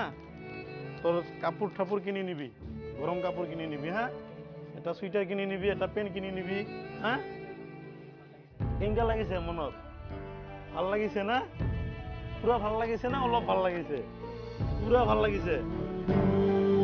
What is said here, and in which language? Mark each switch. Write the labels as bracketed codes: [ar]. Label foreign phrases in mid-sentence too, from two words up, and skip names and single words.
[bn] তোর কাপড় ঠাপুর কিনে নিবি, গরম কাপড় কিনে নিবি, হ্যাঁ? এটা সুইটার কিনে নিবি, এটা পেন্ট কিনে নিবি, হ্যাঁ? [as] কেনেকা লাগিছে মনত? ভাল লাগিছে না? পুরা ভাল লাগিছে না অলপ ভাল লাগিছে? পুরা ভাল লাগিছে।